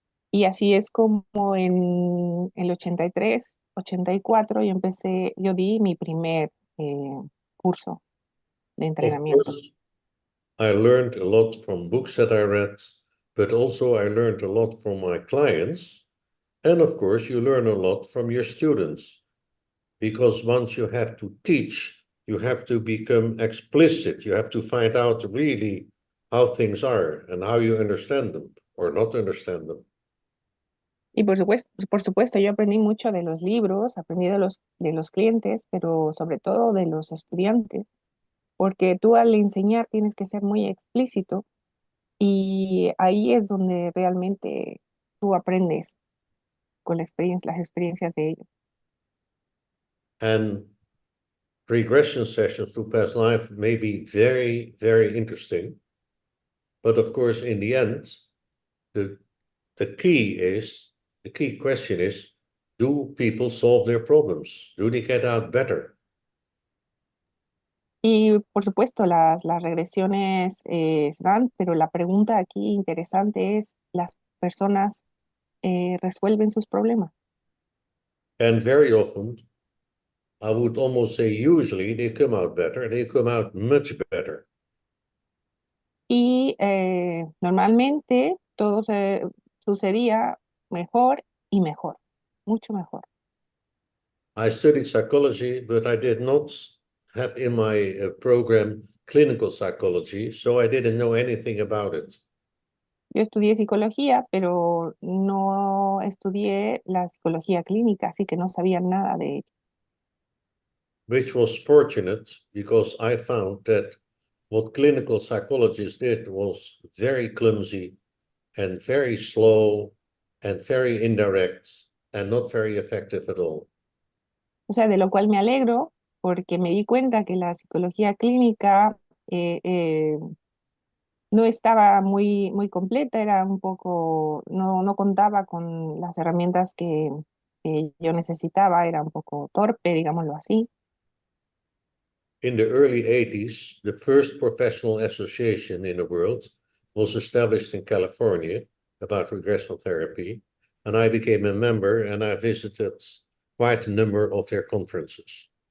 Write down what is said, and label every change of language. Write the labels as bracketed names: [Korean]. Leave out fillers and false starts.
[Spanish] Y así es como en el 83, 84 yo di mi primer curso de [English] Of [Spanish] entrenamiento. [English] course, I learned a lot from books that I read, but also I learned a lot from my clients. And of course, you learn a lot from your students. Because once you have to teach, you have to become explicit. You have to find out really how things are and how you understand them or not understand them. [Spanish] Y por supuesto, yo aprendí mucho de los libros, aprendí de los clientes, pero sobre todo de los estudiantes, porque tú al enseñar tienes que ser muy explícito y ahí es donde realmente tú aprendes con las experiencias de ellos. [English] And regression sessions through past life may be very, very interesting. But of course, in the end, the key question is, do people solve their problems? Do they get out better? [Spanish] Y por supuesto, las regresiones se dan, pero la pregunta aquí interesante es, ¿las personas resuelven sus problemas? [English] And very often, I would almost say usually they come out better. They come out much better. [Spanish] Y normalmente todo sucedía mejor y mejor, mucho mejor. [English] I studied psychology, but I did not have in my program clinical psychology, so I didn't know anything about it. [Spanish] Yo estudié psicología, pero no estudié la psicología clínica, así que no sabía nada de ello. [English] Which was fortunate because I found that what clinical psychologists did was very clumsy and very slow and very indirect and not very effective at all. [Spanish] O sea, de lo cual me alegro, porque me di cuenta que la psicología clínica no estaba muy completa, era un poco, no contaba con las herramientas que yo necesitaba, era un poco torpe, digámoslo así. [English] In the early 80s, the first professional association in the world was established in California about regression therapy, and I became a member and I visited quite a number of their conferences.